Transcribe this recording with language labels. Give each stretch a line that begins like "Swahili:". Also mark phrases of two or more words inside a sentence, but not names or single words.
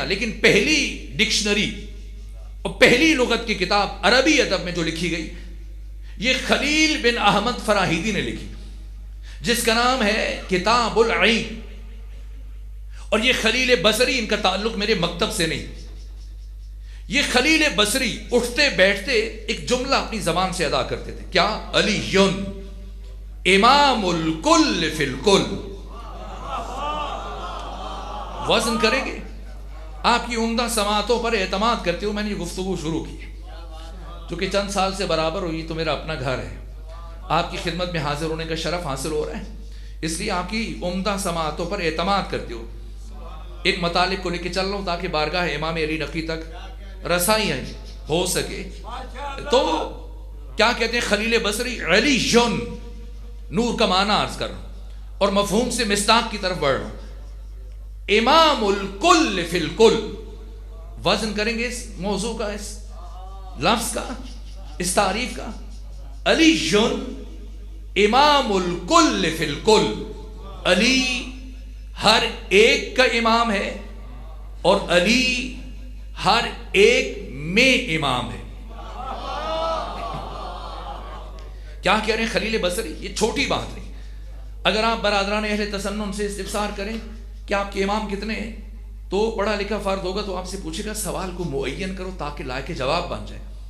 Urdu: لیکن پہلی ڈکشنری اور پہلی لغت کی کتاب عربی ادب میں جو لکھی گئی، یہ خلیل بن احمد فراہیدی نے لکھی، جس کا نام ہے کتاب العین. اور یہ خلیل بصری، ان کا تعلق میرے مکتب سے نہیں، یہ خلیل بصری اٹھتے بیٹھتے ایک جملہ اپنی زبان سے ادا کرتے تھے.
Arabic: کیا؟ علی امام الکل فی الکل.
Urdu: وزن کریں گے. آپ کی عمدہ سماعتوں پر اعتماد کرتے ہوئے میں نے یہ گفتگو شروع کی، جو کہ چند سال سے برابر ہوئی. تو میرا اپنا گھر ہے، آپ کی خدمت میں حاضر ہونے کا شرف حاصل ہو رہا ہے، اس لیے آپ کی عمدہ سماعتوں پر اعتماد کرتے ہوئے ایک مطالب کو لے کے چل رہا ہوں تاکہ بارگاہ امام علی نقی تک رسائی ہو سکے. تو کیا کہتے ہیں خلیل بصری؟ علی نور کا معنی عرض کر رہا ہوں اور مفہوم سے مصداق کی طرف بڑھ رہا ہوں.
Arabic: امام الکل فی الکل.
Urdu: وزن کریں گے اس موضوع کا، اس لفظ کا، اس تعریف کا.
Arabic: علی امام الکل فی الکل.
Urdu: علی ہر ایک کا امام ہے اور علی ہر ایک میں امام ہے. کیا کہہ رہے ہیں خلیل بصری؟ یہ چھوٹی بات نہیں. اگر آپ برادران اہل تسنن سے استفسار کریں کہ آپ کے امام کتنے ہیں، تو پڑھا لکھا فرد ہوگا تو آپ سے پوچھے گا سوال کو معین کرو تاکہ لائق جواب بن جائے.